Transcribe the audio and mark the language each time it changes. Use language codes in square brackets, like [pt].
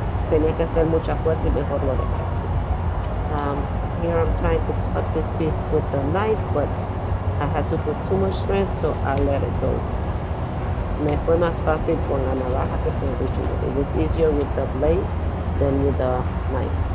[es] tenía que hacer mucha fuerza y mejor lo dejé. [en] Here I'm trying to cut this piece with the knife, but I had to put too much strength, so I let it go. [es] Me fue más fácil con la navaja que con el cuchillo. [en] It was easier with the blade than with the knife.